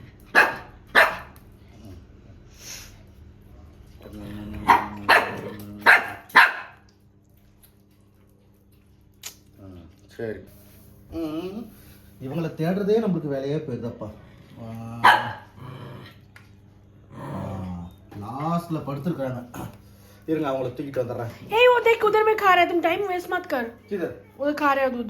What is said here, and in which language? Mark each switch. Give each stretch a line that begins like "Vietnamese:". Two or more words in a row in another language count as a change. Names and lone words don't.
Tamil: சரி, இவங்களை தேடுறதே நம்மளுக்கு வேலையே போயிருதப்பா. லாஸ்ட்ல படுத்துருக்காங்க. இருங்க, அவங்கள தூக்கிட்டு வந்துடுறேன்.
Hindi: Hey, वो देख उधर में खा रहा है, तुम
English: time waste
Hindi: मत कर. किधर? उधर खा रहा है दूध.